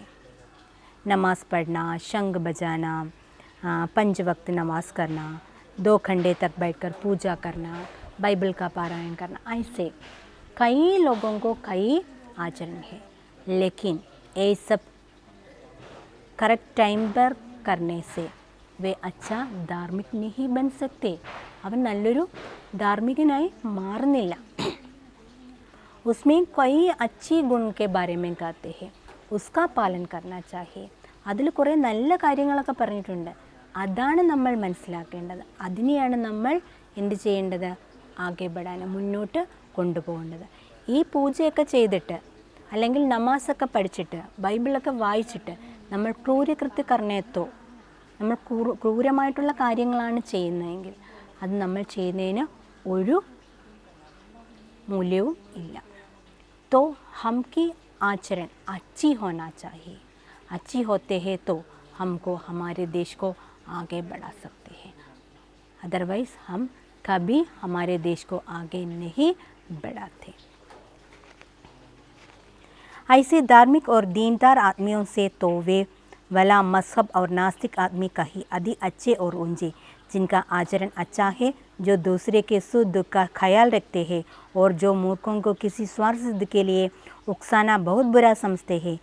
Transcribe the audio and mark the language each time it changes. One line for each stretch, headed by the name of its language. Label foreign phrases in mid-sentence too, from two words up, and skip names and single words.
Hindi: नमाज़ पढ़ना, शंख बजाना, 5 वक्त नमाज़ करना, 2 घंटे तक बैठकर पूजा करना, बाइबल का पारायण करना, ऐसे कई लोगों को कई आचरण है, लेकिन ये सब करेक्ट टाइम पर करने से वे अच्छा धार्मिक नहीं बन सकते,
Malayalam: അവൻ നല്ലൊരു ധാർമ്മികനായി മാറുന്നില്ല।
Hindi: उसमें कई अच्छी गुण के बारे में कहते हैं, उसका पालन करना चाहिए।
Malayalam: അതിൽ കുറേ നല്ല കാര്യങ്ങളൊക്കെ പറഞ്ഞിട്ടുണ്ട്, അതാണ് നമ്മൾ മനസ്സിലാക്കേണ്ടത്, അതിനെയാണ് നമ്മൾ എന്ത് ചെയ്യേണ്ടത്, ആകെ ബടാൻ മുന്നോട്ട് കൊണ്ടുപോകേണ്ടത്। ഈ പൂജയൊക്കെ ചെയ്തിട്ട് അല്ലെങ്കിൽ നമാസൊക്കെ പഠിച്ചിട്ട് ബൈബിളൊക്കെ വായിച്ചിട്ട് നമ്മൾ ക്രൂരകൃത്യ കർണേത്തോ നമ്മൾ ക്രൂരമായിട്ടുള്ള കാര്യങ്ങളാണ് ചെയ്യുന്നതെങ്കിൽ അത് നമ്മൾ ചെയ്യുന്നതിന് ഒരു മൂല്യവും ഇല്ല।
Hindi: तो हम की आचरण अच्छी होना चाहिए, अच्छी होते हैं तो हमको हमारे देश को आगे बढ़ा सकते हैं, अदरवाइज़ हम कभी हमारे देश को आगे नहीं बढ़ाते। ऐसे धार्मिक और दीनदार आदमियों से तो वे भला मजहब और नास्तिक आदमी का ही अधिक अच्छे और ऊंचे, जिनका आचरण अच्छा है, जो दूसरे के सुख दुख का ख्याल रखते हैं और जो मूर्खों को किसी स्वार्थ सिद्ध के लिए उकसाना बहुत बुरा समझते हैं।